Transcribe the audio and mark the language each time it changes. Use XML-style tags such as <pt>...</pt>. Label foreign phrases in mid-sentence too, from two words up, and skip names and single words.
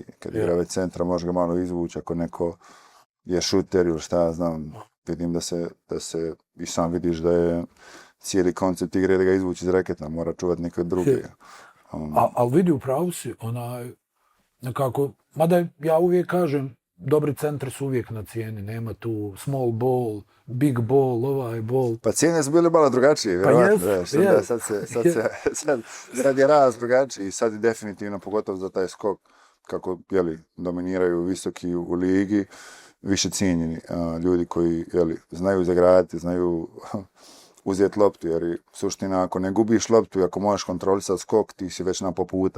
<bs>Kad igra već centra može ga malo izvući, ako neko je šuter ili šta ja znam, vidim da se i sam vidiš da je cijeli koncept igre da ga izvući iz reketa, mora čuvati neke druge. Ali vidi, u pravu si, nekako, mada ja uvijek kažem, dobri centri su uvijek na cijeni, nema tu</bs> <en>small ball, big ball,</en> <bs>ovaj ball. Pa cijene su bile malo drugačije, vjerovatno. Sad je raz drugačiji i sad je definitivno, pogotovo za taj skok, kako dominiraju visoki u ligi više cijenjeni ljudi koji znaju zagraditi, znaju uzeti loptu, jer suština ako ne gubiš loptu i ako možeš kontrolisati skok, ti si već na po puta.</bs>